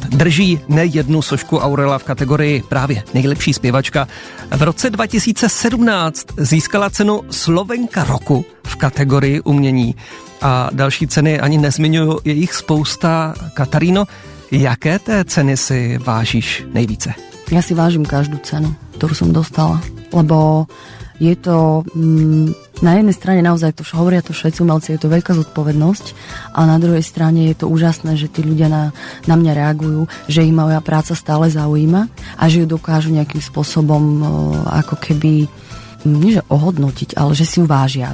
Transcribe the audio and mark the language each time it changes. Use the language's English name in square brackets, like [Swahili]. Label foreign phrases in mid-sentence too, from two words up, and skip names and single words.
[Czech] Drží nejednu sošku Aurela v kategorii právě nejlepší zpěvačka. V roce 2017 získala cenu Slovenka roku v kategorii umění. A další ceny ani nezmiňuju, je jich spousta. Kataríno, jaké té ceny si vážíš nejvíce? [Slovak] Ja si vážim každú cenu, ktorú som dostala, lebo je to na jednej strane naozaj, to hovoria to všetci umelci, je to veľká zodpovednosť, a na druhej strane je to úžasné, že tí ľudia na mňa reagujú, že ich moja práca stále zaujíma a že ju dokážu nejakým spôsobom ako keby nie že ohodnotiť, ale že si ju vážia.